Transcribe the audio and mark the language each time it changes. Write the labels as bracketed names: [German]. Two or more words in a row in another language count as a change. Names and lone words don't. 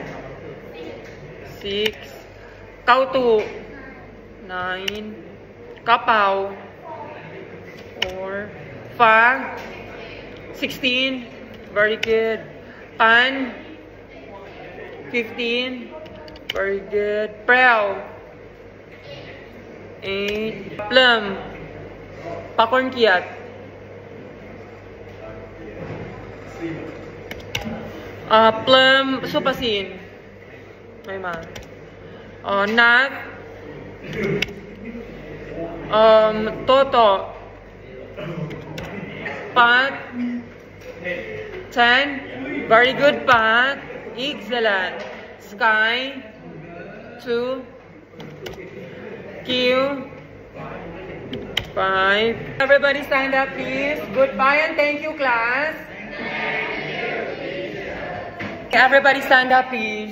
[English] 6. Kautu. 9. Kapaw. 4. Fa. 16. Very good. Pan. 15. Very good. Prel. 8. Plum. Pakorn kiat. Plum supasin. May ma. Nat. Toto. Pat. 10. Very good, Pat. Excellent. Sky. 2. Q. 5. Everybody stand up, please. Goodbye and thank you, class. Everybody stand up, please.